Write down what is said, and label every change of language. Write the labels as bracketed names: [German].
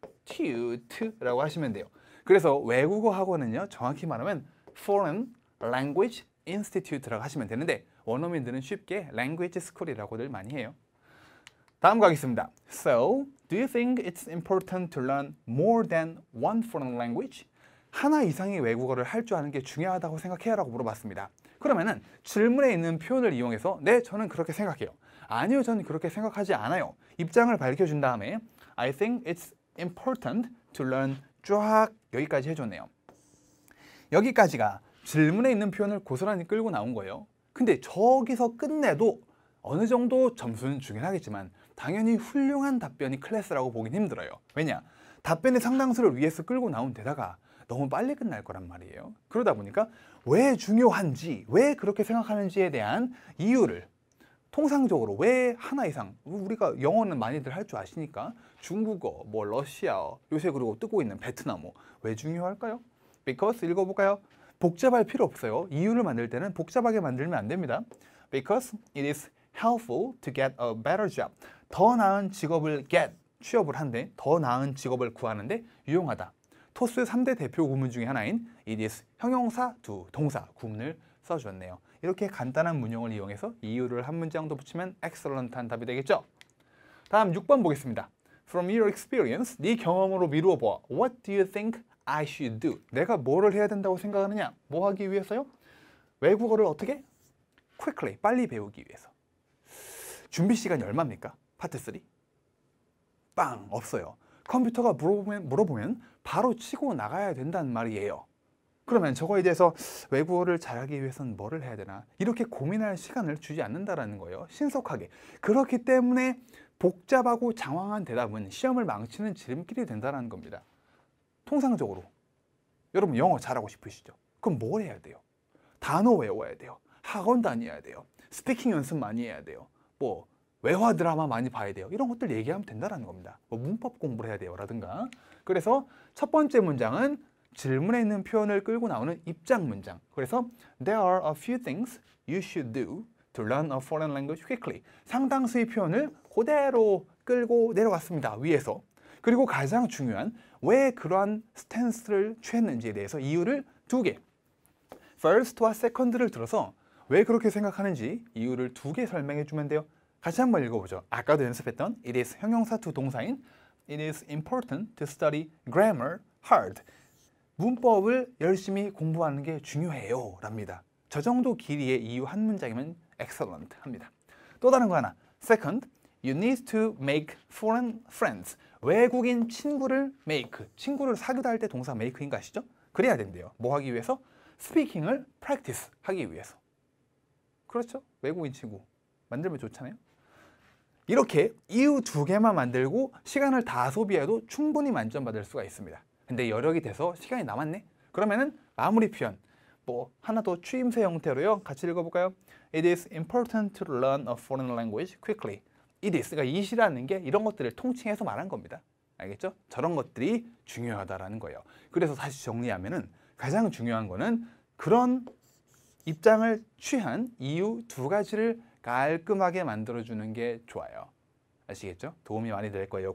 [Korean] Institute라고 하시면 돼요. 그래서 외국어 학원은요, 정확히 말하면 Foreign Language Institute라고 하시면 되는데 원어민들은 쉽게 Language School이라고들 많이 해요. 다음 가겠습니다. [English] So, do you think it's important to learn more than one foreign language? [Korean] 하나 이상의 외국어를 할 줄 아는 게 중요하다고 생각해요? 라고 물어봤습니다. 그러면은 질문에 있는 표현을 이용해서 네, 저는 그렇게 생각해요. 아니요, 저는 그렇게 생각하지 않아요. 입장을 밝혀준 다음에 [English] I think it's important to learn [Korean] 쫙 여기까지 해줬네요. 여기까지가 질문에 있는 표현을 고스란히 끌고 나온 거예요. 근데 저기서 끝내도 어느 정도 점수는 주긴 하겠지만 당연히 훌륭한 답변이 클래스라고 보긴 힘들어요. 왜냐? 답변의 상당수를 위해서 끌고 나온 데다가 너무 빨리 끝날 거란 말이에요. 그러다 보니까 왜 중요한지, 왜 그렇게 생각하는지에 대한 이유를 통상적으로 왜 하나 이상, 우리가 영어는 많이들 할 줄 아시니까 중국어, 뭐 러시아어, 요새 그리고 뜨고 있는 베트남어 왜 중요할까요? Because 읽어볼까요? 복잡할 필요 없어요. 이유를 만들 때는 복잡하게 만들면 안 됩니다. [English] Because it is helpful to get a better job. [Korean] 더 나은 직업을 [English] get, [Korean] 취업을 한데 더 나은 직업을 구하는데 유용하다. 토스 3대 대표 구문 중에 하나인 it is 형용사 to 동사 구문을 써주었네요. 이렇게 간단한 문형을 이용해서 이유를 한 문장 더 붙이면 excellent한 답이 되겠죠. 다음 6번 보겠습니다. [English] From your experience, [Korean] 네 경험으로 미루어 보아. [English] What do you think I should do? [Korean] 내가 뭐를 해야 된다고 생각하느냐? 뭐 하기 위해서요? 외국어를 어떻게? Quickly, 빨리 배우기 위해서. 준비 시간이 얼마입니까? 파트 3? 빵! 없어요. 컴퓨터가 물어보면 바로 치고 나가야 된다는 말이에요. 그러면 저거에 대해서 외국어를 잘하기 위해서는 뭐를 해야 되나? 이렇게 고민할 시간을 주지 않는다는 거예요. 신속하게. 그렇기 때문에 복잡하고 장황한 대답은 시험을 망치는 지름길이 된다는 겁니다. 통상적으로 여러분 영어 잘하고 싶으시죠? 그럼 뭘 해야 돼요? 단어 외워야 돼요. 학원 다녀야 돼요. 스피킹 연습 많이 해야 돼요. 뭐 외화 드라마 많이 봐야 돼요. 이런 것들 얘기하면 된다는 겁니다. 뭐 문법 공부를 해야 돼요 라든가. 그래서 첫 번째 문장은 질문에 있는 표현을 끌고 나오는 입장 문장. 그래서 [English] There are a few things you should do to learn a foreign language quickly. [Korean] 상당수의 표현을 그대로 끌고 내려왔습니다. 위에서. 그리고 가장 중요한 왜 그러한 스탠스를 취했는지에 대해서 이유를 2개. First와 Second를 들어서 왜 그렇게 생각하는지 이유를 2개 설명해 주면 돼요. 같이 한번 읽어보죠. 아까도 연습했던 [English] it is 형용사 to 동사인 it is important to study grammar hard. [Korean] 문법을 열심히 공부하는 게 중요해요 랍니다. 저 정도 길이의 이유 한 문장이면 excellent 합니다. 또 다른 거 하나. [English] Second, you need to make foreign friends. [Korean] 외국인 친구를 make. 친구를 사귀다 할 때 동사 make인 거 아시죠? 그래야 된대요. 뭐 하기 위해서? 스피킹을 practice 하기 위해서. 그렇죠? 외국인 친구 만들면 좋잖아요. 이렇게 이유 2개만 만들고 시간을 다 소비해도 충분히 만점 받을 수가 있습니다. 근데 여력이 돼서 시간이 남았네? 그러면은 마무리 표현 뭐 하나 더 추임새 형태로요. 같이 읽어볼까요? [English] It is important to learn a foreign language quickly. [Korean] It is, 그러니까 it이라는 게 이런 것들을 통칭해서 말한 겁니다. 알겠죠? 저런 것들이 중요하다라는 거예요. 그래서 다시 정리하면은 가장 중요한 거는 그런 입장을 취한 이유 2가지를 깔끔하게 만들어주는 게 좋아요. 아시겠죠? 도움이 많이 될 거예요.